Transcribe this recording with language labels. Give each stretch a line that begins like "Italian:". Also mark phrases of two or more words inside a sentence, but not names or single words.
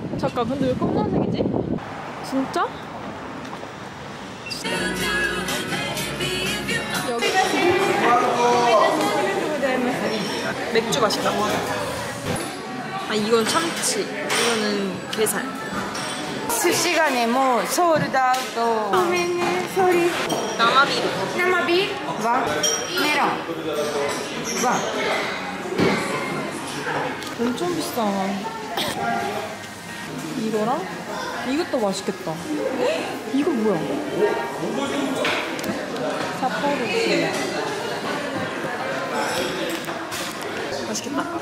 Korean: 잠깐, 근데 왜 검정색이지? 진짜? 여기 맥주 맛있다. 이건 참치, 이거는 게살.
Japanese: 寿司がね、もうソールドアウト。ごめんね、ソーリー。 나마비루. 生ビールワン、メロンワン。
Korean: 엄청 비싸. 이거랑 이것도 맛있겠다. 이거 뭐야? 삿포로. 맛있겠다.